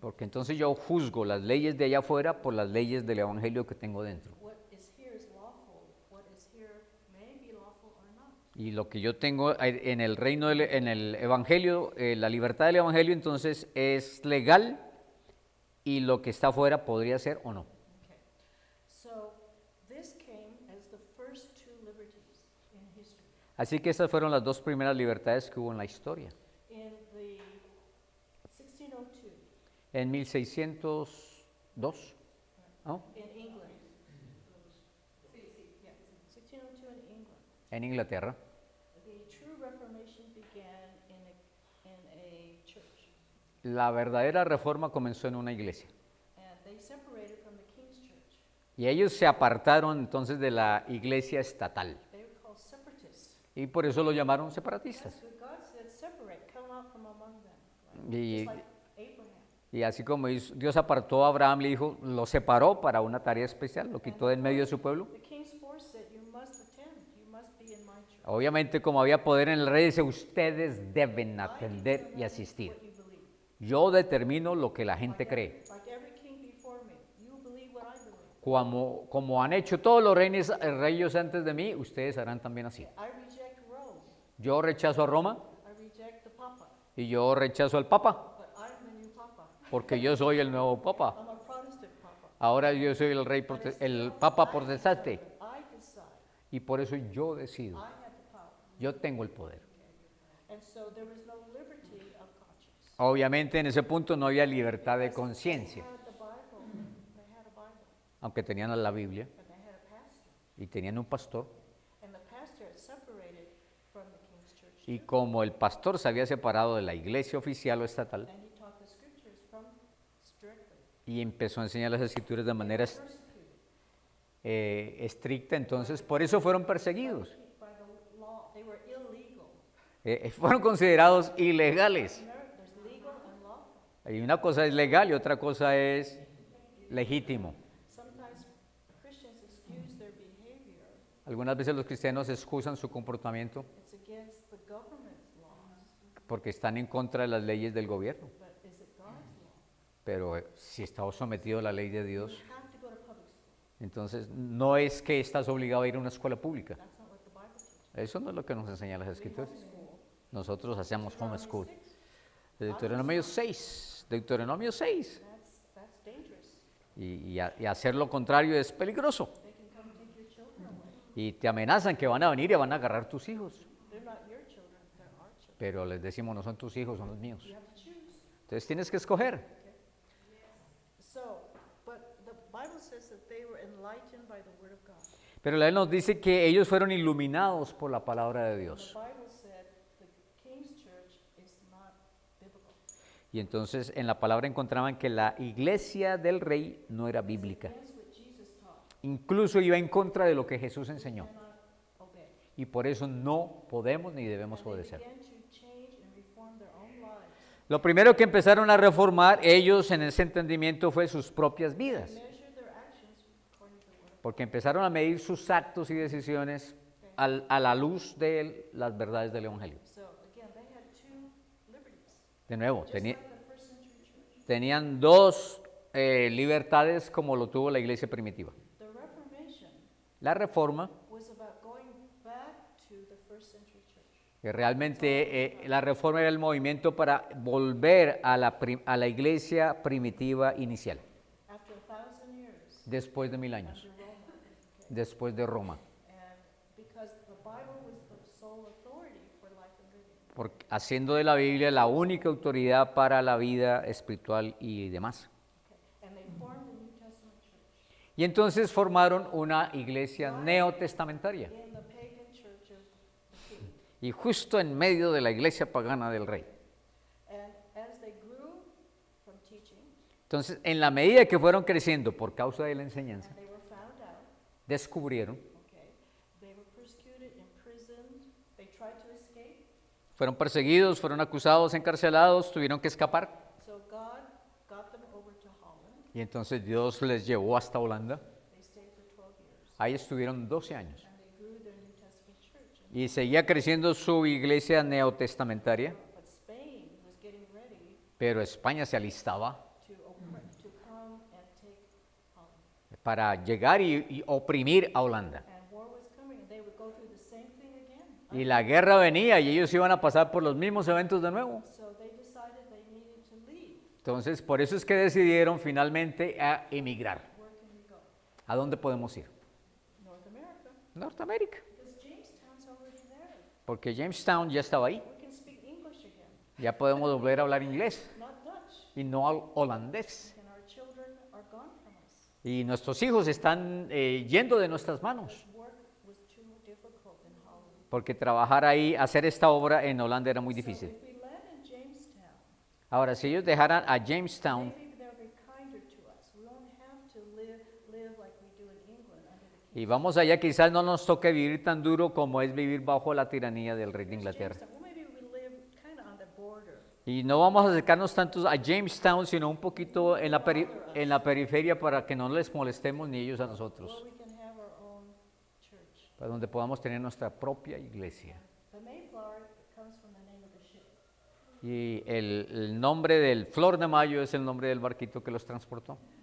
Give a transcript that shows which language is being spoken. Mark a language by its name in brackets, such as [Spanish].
[Spanish] porque entonces yo juzgo las leyes de allá afuera por las leyes del evangelio que tengo dentro. [English] What is here is lawful. What is here may be lawful or not. [Spanish] Y lo que yo tengo en el reino, en el evangelio, la libertad del evangelio, entonces es legal, y lo que está afuera podría ser o no. [English] Okay. So this came as the first two liberties in history. [Spanish] Así que estas fueron las dos primeras libertades que hubo en la historia. [English] In the 1602, [Spanish] En 1602, ¿no? [English] in England. Yeah, 1602 in England. [Spanish] En Inglaterra, [English] The true Reformation began in a church, [Spanish] la verdadera reforma comenzó en una iglesia. [English] and they separated from the King's Church. [Spanish] Y ellos se apartaron entonces de la iglesia estatal. [English] They were called separatists. [Spanish] Y por eso lo llamaron separatistas. [English] So God said, separate, come out from among them. Right? [Spanish] Y- [English] Just like Abraham. [Spanish] Y así como Dios apartó a Abraham, le dijo, lo separó para una tarea especial, lo quitó de en medio de su pueblo. [English] The king's force said, you must attend, you must be in my church. [Spanish] Obviamente, como había poder en el rey, dice, ustedes deben [English] I [Spanish] atender y [English] determine [Spanish] asistir. [English] what you believe. [Spanish] Yo determino lo que la gente cree. [English] Like every king before me, you believe what I believe. [Spanish] Como han hecho todos los reyes antes de mí, ustedes harán también así. [English] I reject Rome. [Spanish] Yo rechazo a Roma [English] I reject the Papa. [Spanish] y yo rechazo al Papa, [English] But I'm the new Papa. [Spanish] porque yo soy el nuevo Papa. [English] I'm a Protestant Papa. [Spanish] Ahora yo soy el Papa protestante, [English] I decide. [Spanish] y por eso yo decido. [English] I have the power. [Spanish] Yo tengo el poder. [English] And so there was no liberty of conscience. [Spanish] Obviamente en ese punto no había libertad de conciencia, [English] They had the Bible. They had a Bible. [Spanish] aunque tenían la Biblia [English] And they had a pastor. [Spanish] y tenían un pastor. [English] And the pastor had separated from the king's church. [Spanish] Y como el pastor se había separado de la iglesia oficial o estatal [English] And he taught the scriptures from strictly. [Spanish] y empezó a enseñar las escrituras de manera [English] Persecuted [Spanish] estricta, entonces por eso fueron perseguidos. [English] by the law. They were illegal. [Spanish] Fueron considerados ilegales. [English] There's legal and lawful. [Spanish] Y una cosa es legal y otra cosa es legítimo. [English] Sometimes Christians excuse their behavior. [Spanish] Algunas veces los cristianos excusan su comportamiento [English] It's against the government's laws. [Spanish] porque están en contra de las leyes del gobierno. [English] But is it God's law? [Spanish] Pero si está sometido a la ley de Dios, [English] You have to go to public school. [Spanish] entonces no es que estás obligado a ir a una escuela pública. [English] That's not what the Bible teaches. [Spanish] Eso no es lo que nos enseñan las escrituras. [English] Homeschool. [Spanish] Nosotros hacemos homeschool. [English] Six, [Spanish] Deuteronomio 6, Deuteronomio 6. [English] that's dangerous. [Spanish] Y hacer lo contrario es peligroso. [English] They can come take your children away. [Spanish] Y te amenazan que van a venir y van a agarrar tus hijos. [English] They're not your children, they're our children. [Spanish] Pero les decimos, no son tus hijos, son los míos. [English] You have to choose. [Spanish] Entonces tienes que escoger. [English] So, but the Bible says that they were enlightened by the word of God. [Spanish] Pero la Biblia nos dice que ellos fueron iluminados por la palabra de [English] The [Spanish] Dios. [English] Bible said the king's church is not biblical. [Spanish] Y entonces en la palabra encontraban que la iglesia del rey no era bíblica. [English] Against what Jesus taught, [Spanish] Incluso iba en contra de lo que Jesús enseñó. [English] cannot obey. [Spanish] Y por eso no podemos ni debemos [English] And they [Spanish] obedecer. [English] began to change and reform their own lives. [Spanish] Lo primero que empezaron a reformar ellos en ese entendimiento fue sus propias vidas. [English] Measure their actions according to the word. [Spanish] Porque empezaron a medir sus actos y decisiones a la luz de las verdades del Evangelio. [English] So again, they had two liberties, [Spanish] De nuevo, [English] just like the first century church. [Spanish] tenían dos libertades como lo tuvo la iglesia primitiva. [English] The Reformation [Spanish] La reforma, [English] was about going back to the first century church. [Spanish] que realmente la reforma era el movimiento para volver a la iglesia primitiva inicial, [English] After 1,000 years [Spanish] después de 1000 años, [English] under Roma. [Spanish] después de Roma. [English] And because the Bible was the sole authority for life and living. [Spanish] Haciendo de la Biblia la única autoridad para la vida espiritual y demás. [English] Okay. And they formed the New Testament church [Spanish] Y entonces formaron una iglesia neotestamentaria. [English] in the pagan church of the king. [Spanish] Y justo en medio de la iglesia pagana del rey. [English] And as they grew from teaching, [Spanish] Entonces, en la medida que fueron creciendo por causa de la enseñanza, [English] and they were found out, [Spanish] descubrieron, [English] okay, they were persecuted, imprisoned, they tried to escape. [Spanish] fueron perseguidos, fueron acusados, encarcelados, tuvieron que escapar. [English] So God got them over to Holland. [Spanish] Y entonces Dios les llevó hasta Holanda. [English] They stayed for 12 years. [Spanish] Ahí estuvieron 12 años. [English] And they grew their New Testament church. [Spanish] Y seguía creciendo su iglesia neotestamentaria, [English] But Spain was getting ready [Spanish] pero España se alistaba [English] to come and take Holland. [Spanish] para llegar y oprimir a Holanda. [English] And war was coming, and they would go through the same thing again. [Spanish] Y la guerra venía y ellos iban a pasar por los mismos eventos de nuevo. [English] So they decided they needed to leave. [Spanish] Entonces, por eso es que decidieron finalmente a emigrar. [English] Where can we go? [Spanish] ¿A dónde podemos ir? [English] North America. [Spanish] Norteamérica. [English] Because Jamestown's already there. [Spanish] Porque Jamestown ya estaba ahí. [English] We can speak English again, [Spanish] Ya podemos volver a hablar inglés [English] not Dutch. [Spanish] y no holandés. [English] And our children are gone from us. [Spanish] Y nuestros hijos están yendo de nuestras manos. [English] Work was too difficult in Holland. [Spanish] Porque trabajar ahí, hacer esta obra en Holanda era muy difícil. [English] So if we land in Jamestown, [Spanish] Ahora, si ellos dejaran a Jamestown, [English] maybe they'll be kinder to us. We won't have to live like we do in England under the king. [Spanish] y vamos allá, quizás no nos toque vivir tan duro como es vivir bajo la tiranía del rey de Inglaterra. [English] Jamestown, well, maybe we live kind of on the border. [Spanish] Y no vamos a acercarnos tanto a Jamestown, sino un poquito en la periferia para que no les molestemos ni ellos a nosotros, [English] Where we can have our own church. [Spanish] para donde podamos tener nuestra propia iglesia. [English] The Mayflower comes from the name of the ship. [Spanish] Y el nombre del Flor de Mayo es el nombre del barquito que los transportó.